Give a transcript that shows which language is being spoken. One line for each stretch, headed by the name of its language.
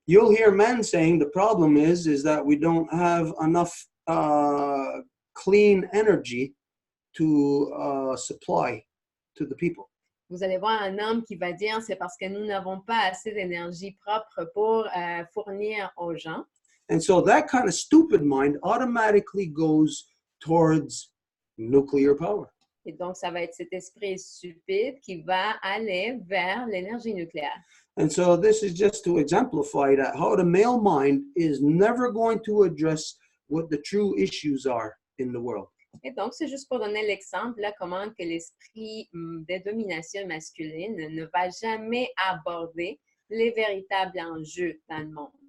English: You'll hear men saying the problem is that we don't have enough clean energy to supply to the people.
French: Vous allez voir un homme qui va dire c'est parce que nous n'avons pas assez d'énergie propre pour fournir aux gens.
English: And so that kind of stupid mind automatically goes towards nuclear power.
French: Et donc, ça va être cet esprit stupide qui va aller vers l'énergie nucléaire.
English: And so this is just to exemplify that how the male mind is never going to address what the true issues are in the world.
French: Et donc, c'est juste pour donner l'exemple, là, comment que l'esprit de domination masculine ne va jamais aborder les véritables enjeux dans le monde.